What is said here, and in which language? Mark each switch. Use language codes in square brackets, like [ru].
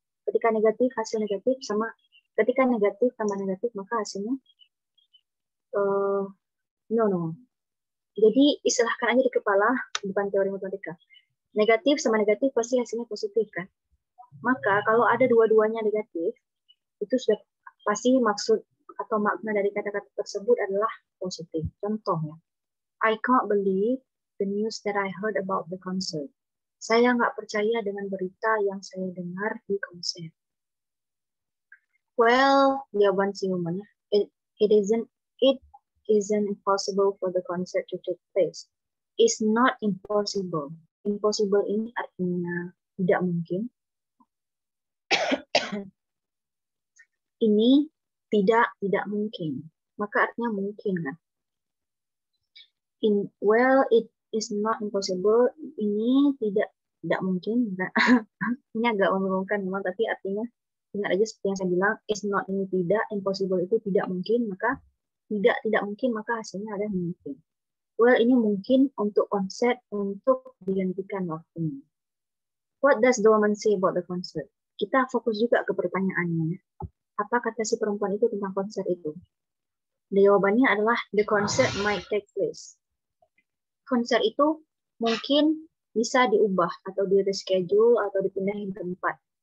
[id] Ketika negatif, hasil negatif, sama ketika negatif tambah negatif, maka hasilnya no. Jadi, istilahkan aja di kepala, bukan teori matematika. Negatif sama negatif pasti hasilnya positif kan? Maka kalau ada dua-duanya negatif, itu sudah pasti maksud atau makna dari kata-kata tersebut adalah positif. Contohnya, [en] I can't believe the news that I heard about the concert. [id] Saya nggak percaya dengan berita yang saya dengar di konser. [en] Well, [id] jawaban si woman, [en] it isn't impossible for the concert to take place. It's not impossible. [id] Impossible ini artinya tidak mungkin. Ini tidak mungkin. Maka artinya mungkin kan? [en] It is not impossible. [id] Ini tidak mungkin. Ini agak membingungkan memang, tapi artinya ingat aja seperti yang saya bilang, is not ini tidak, impossible itu tidak mungkin, maka tidak mungkin, maka hasilnya ada mungkin. Well, ini mungkin untuk konsep untuk digantikan waktunya. [en] What does the woman say about the concert? [id] Kita fokus juga ke pertanyaannya. Apa kata si perempuan itu tentang konser itu? Jawabannya adalah [en] the concert might take place. [id] Konser itu mungkin bisa diubah atau di reschedule atau dipindahin tempat.